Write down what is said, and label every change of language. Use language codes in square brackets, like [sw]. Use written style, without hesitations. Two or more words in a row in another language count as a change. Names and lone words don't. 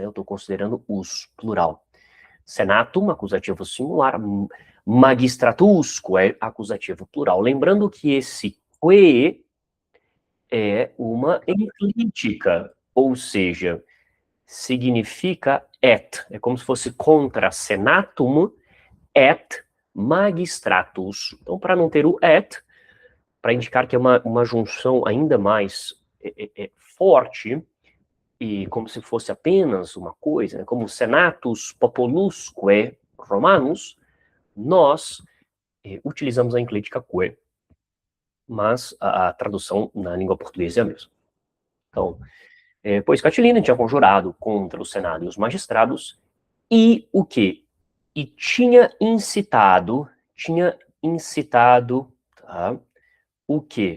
[pt] Eu estou considerando os, plural. Senatum, acusativo singular, magistratusco é acusativo plural. Lembrando que esse que é uma enclítica, ou seja, significa et, é como se fosse [la] contra senatum et magistratus. [pt] Então, para não ter o et, para indicar que é uma junção ainda mais forte, e como se fosse apenas uma coisa, né, como [la] senatus populusque romanus, [pt] nós utilizamos a enclítica que, mas a tradução na língua portuguesa é a mesma. Então, pois Catilina tinha conjurado contra o Senado e os magistrados, e o quê? E tinha incitado, tá, o quê?